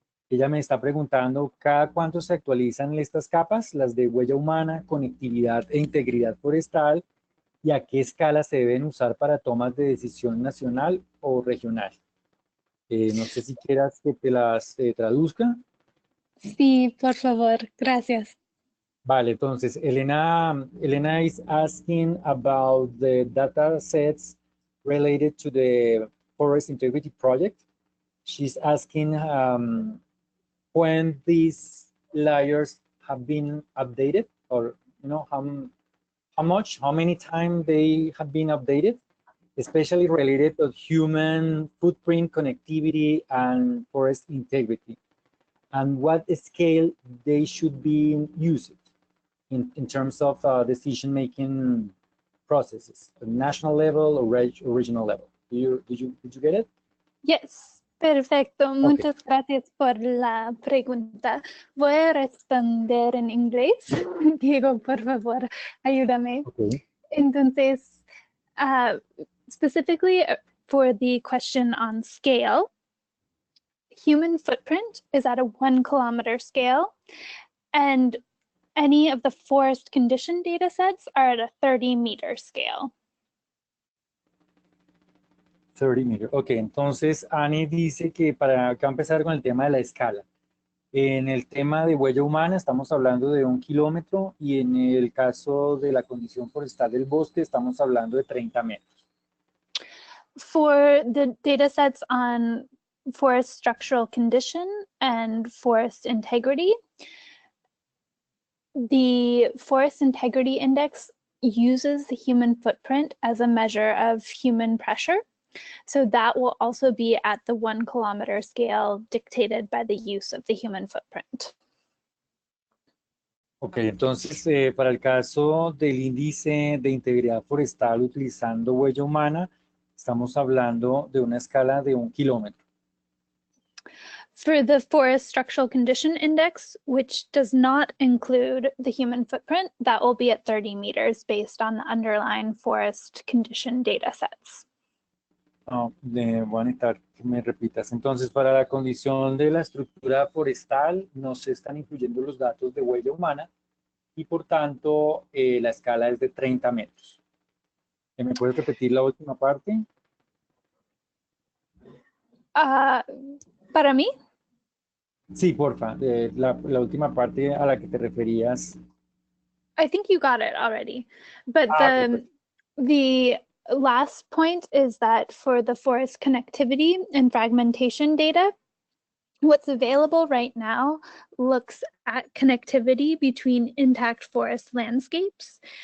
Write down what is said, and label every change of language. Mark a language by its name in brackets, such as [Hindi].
[Spanish] Ella me está preguntando, ¿cada cuánto se actualizan estas capas? Las de huella humana, conectividad e integridad forestal, ¿y a qué escala se deben usar para tomas de decisión nacional o regional? No sé si quieras que te las traduzca. Sí, por favor, gracias. Vale, entonces, [English] Elena is asking about the data sets related to the Forest Integrity Project. She's asking when these layers have been updated, or how many times they have been updated, especially related to human footprint, connectivity, and forest integrity, and what scale they should be used in terms of decision-making processes, at national level or regional level. Did you get it? Yes, perfecto. [Spanish] Muchas gracias por la pregunta. Voy a responder en inglés. Diego, por favor, ayúdame. [English] Okay. [Spanish] Entonces, [English] specifically for the question on scale, human footprint is at a 1 kilometer scale, and any of the forest condition data sets are at a 30-meter scale. 30 meters. [Spanish] Ok, entonces Annie dice que va a empezar con el tema de la escala. En el tema de huella humana estamos hablando de 1 kilómetro y en el caso de la condición forestal del bosque estamos hablando de 30 metros. [English] For the data sets on forest structural condition and forest integrity, the Forest Integrity Index uses the human footprint as a measure of human pressure. So that will also be at the 1 kilometer scale dictated by the use of the human footprint. [Spanish] Ok, entonces para el caso del índice de integridad forestal utilizando huella humana, estamos hablando de una escala de 1 kilómetro. [English] For the Forest Structural Condition Index, which does not include the human footprint, that will be at 30 meters based on the underlying forest condition data sets. [Spanish] Voy a necesitar que me repitas. Entonces, para la condición de la estructura forestal, no se están incluyendo los datos de huella humana y, por tanto, la escala es de 30 metros. ¿Me puedes repetir la última parte? Para mí? Sí, porfa, la última parte a la que te referías. [English] I think you got it already. But Okay. the last point is that for the forest connectivity and fragmentation data, what's available right now looks at connectivity between intact forest landscapes.